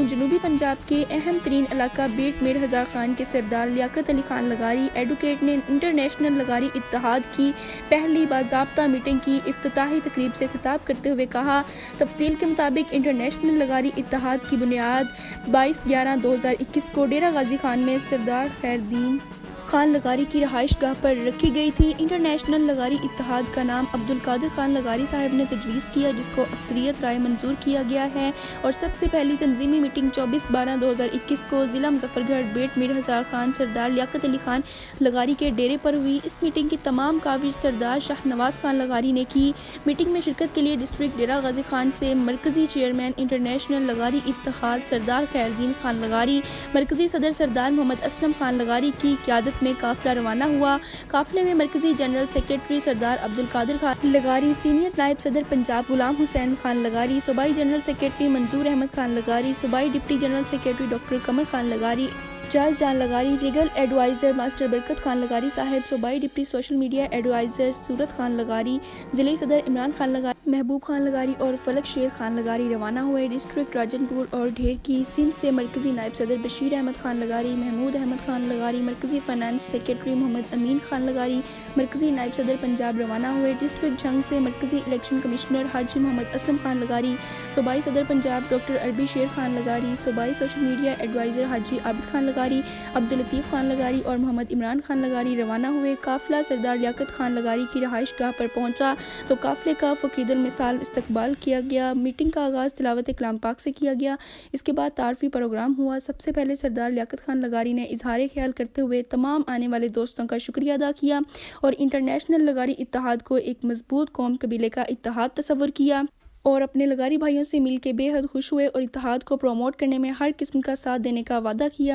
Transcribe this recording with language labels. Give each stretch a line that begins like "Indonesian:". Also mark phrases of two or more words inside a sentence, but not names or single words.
Urdu: جنوبی پنجاب کے اہم ترین علاقہ بیٹ میر ہزار خان کے سردار لیاقت علی خان لغاری ایڈووکیٹ نے انٹرنیشنل لغاری اتحاد کی پہلی باضابطہ میٹنگ کی افتتاحی تقریب سے خطاب کرتے ہوئے کہا، تفصیل کے مطابق انٹرنیشنل لغاری اتحاد کی بنیاد 22/11/2021 کو ڈیرہ غازی خان میں سردار خیردین خان لغاری کی رہائش گاہ پر رکھی گئی تھی. انٹرنیشنل لغاری اتحاد کا نام عبد القادر خان لغاری صاحب نے تجویز کیا، جس کو اکثریت رائے منظور کیا گیا ہے اور سب سے پہلی تنظیمی میٹنگ 24/12/2021 کو ضلع مظفرگڑھ بیٹ میر ہزار خان سردار لیاقت علی خان لغاری کے ڈیرے پر ہوئی. اس میٹنگ کی تمام کاوش سردار شاہنواز خان لغاری نے کی. میٹنگ میں شرکت کے لیے ڈسٹرکٹ ڈیرہ غازی خان سے مرکزی چیئرمین انٹرنیشنل لغاری اتحاد سردار خیردین خان لغاری، مرکزی صدر سردار محمد اسلم خان لغاری کی قیادت میں قافلہ روانہ ہوا. قافلے میں مرکزی
English: General Secretary
Urdu: سردار عبد القادر خان لغاری، سینیئر نائب صدر پنجاب غلام حسین خان لغاری، صوبائی
English: General Secretary
Urdu: منظور احمد خان لغاری، صوبائی
English: Deputy General Secretary
Urdu: ڈاکٹر قمر خان لغاری، جاز جان لغاری,
English: Legal Adviser
Urdu: ماسٹر برکت خان لغاری صاحب، صوبائی
English: Deputy Social Media Adviser
Urdu: سورت خان لغاری، ضلعے صدر عمران خان لغاری، محبوب خان لغاری اور فلک شیر خان لغاری روانہ ہوئے. ڈسٹرکٹ راجن پور اور ڈھیر کی سندھ سے مرکزی نائب صدر بشیر احمد خان لغاری، محمود احمد خان لغاری، مرکزی
English: Finance Secretary
Urdu: محمد امین خان لغاری، مرکزی نائب صدر پنجاب روانہ ہوئے. ڈسٹرکٹ جھنگ سے مرکزی
English: Election Commissioner
Urdu: حاجی محمد اسلم خان لغاری، صوبائی صدر پنجاب ڈاکٹر عربی شیر خان لغاری، صوبائی
English: Social Media Adviser
Urdu: حاجی عابد خان لغاری، عبد اللطیف خان لغاری اور محمد عمران خان لغاری روانہ ہوئے. قافلہ سردار لیاقت خان لغاری کی رہائش گاہ پر پہنچا تو قافلے کا فقید المثال استقبال کیا گیا. میٹنگ کا آغاز تلاوت کلام پاک سے کیا گیا۔ اس کے بعد تعارفی پروگرام ہوا. سب سے پہلے سردار لیاقت خان لغاری نے اظہار خیال کرتے ہوئے تمام آنے والے دوستوں کا شکریہ ادا کیا اور انٹرنیشنل لغاری اتحاد کو ایک مضبوط قوم قبیلے کا اتحاد تصور کیا اور اپنے لغاری بھائیوں سے مل کے بےحد خوش ہوئے اور اتحاد کو پروموٹ کرنے میں ہر قسم کا ساتھ دینے کا وعدہ کیا.